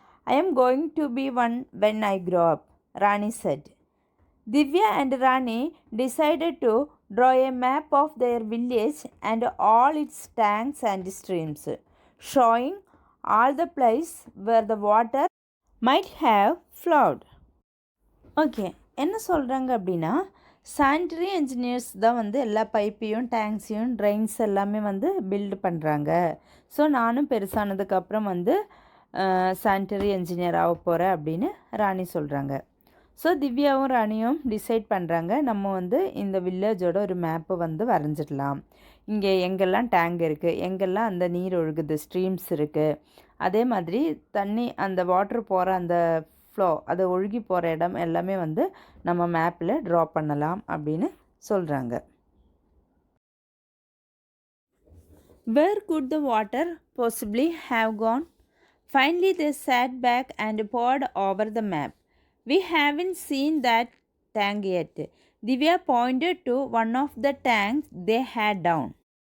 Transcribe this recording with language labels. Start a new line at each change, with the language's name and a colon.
English: I am going to be one when I grow up, Rani said. Divya and Rani decided to draw a map of their village and all its tanks and streams, showing all the places where the water might have flowed.
Tamil: Okay, என்ன சொல்கிறாங்க அப்படின்னா, sanitary engineers தான் வந்து எல்லா பைப்பையும் டேங்க்ஸையும் trains எல்லாமே வந்து build பண்ணுறாங்க. So நானும் பெருசானதுக்கப்புறம் வந்து சானிட்டரி என்ஜினியர் ஆக போகிறேன் அப்படின்னு ராணி சொல்கிறாங்க. ஸோ திவ்யாவும் ராணியும் டிசைட் பண்ணுறாங்க, நம்ம வந்து இந்த வில்லேஜோட ஒரு மேப்பு வந்து வரைஞ்சிடலாம். இங்கே எங்கெல்லாம் டேங்க் இருக்குது, எங்கெல்லாம் அந்த நீர் ஒழுகுது, ஸ்ட்ரீம்ஸ் இருக்குது, அதே மாதிரி தண்ணி அந்த வாட்டர் போகிற அந்த ஃப்ளோ அது ஒழுகி போகிற இடம் எல்லாமே வந்து நம்ம மேப்பில் ட்ரா பண்ணலாம் அப்படின்னு சொல்கிறாங்க.
English: Where could the water possibly have gone? Finally they sat back and pored over the map. We haven't seen that tank yet. Divya pointed to one of the tanks they had down.